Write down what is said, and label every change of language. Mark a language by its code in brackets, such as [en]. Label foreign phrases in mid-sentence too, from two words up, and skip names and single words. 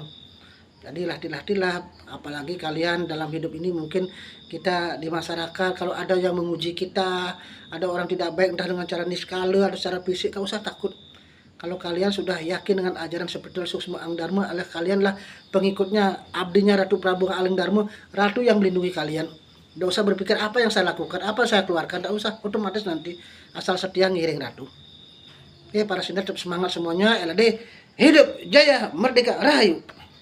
[id] Jadi latih-latihlah, apalagi kalian dalam hidup ini mungkin kita di masyarakat, kalau ada yang menguji kita, ada orang tidak baik entah dengan cara niskala atau secara fisik, gak usah takut. Kalau kalian sudah yakin dengan ajaran spiritual Suksma Ang Dharma, adalah kalianlah pengikutnya, abdinya Ratu Prabu Aling Dharma, Ratu yang melindungi kalian. Tidak usah berpikir apa yang saya lakukan, apa yang saya keluarkan, tidak usah, otomatis nanti asal setia ngiring Ratu. Oke, para sinar tetap semangat semuanya. LD hidup jaya merdeka rahayu.